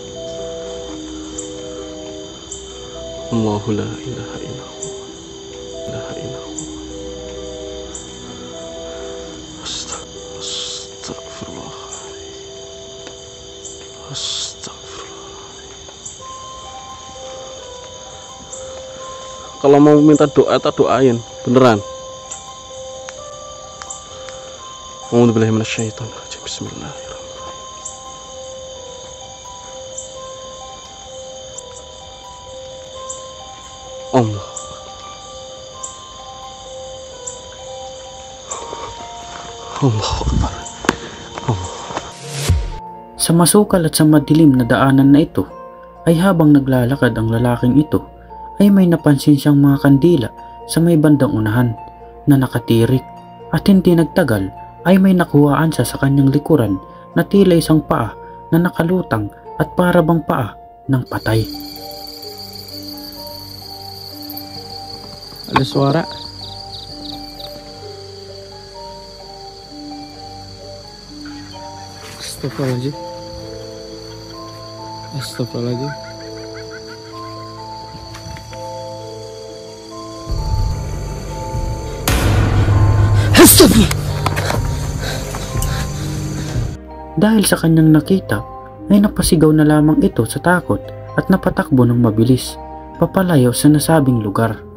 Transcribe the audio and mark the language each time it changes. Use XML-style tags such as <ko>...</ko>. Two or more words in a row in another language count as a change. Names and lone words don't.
<ar>الله لا إله إلا الله. لا إله إلا الله. أستغفر الله. Astagfirullah.</ar> <id>Kalau mau minta doa, tak doain beneran.</id> <ar>أعوذ بالله من الشيطان الرجيم. بسم الله الرحمن الرحيم. Allah. الله أكبر.</ar> <tl>Sa masukal at sa madilim na daanan na ito ay habang naglalakad ang lalaking ito ay may napansin siyang mga kandila sa may bandang unahan na nakatirik at hindi nagtagal ay may nakuhaan siya sa kanyang likuran na tila isang paa na nakalutang at para bang paa ng patay.</tl> <id>Ada suara.</id> <ar>أستغفر الله العظيم. أستغفر الله العظيم.</ar> <tl>Dahil sa kanyang nakita ay napasigaw na lamang ito sa takot at napatakbo ng mabilis papalayo sa nasabing lugar.</tl>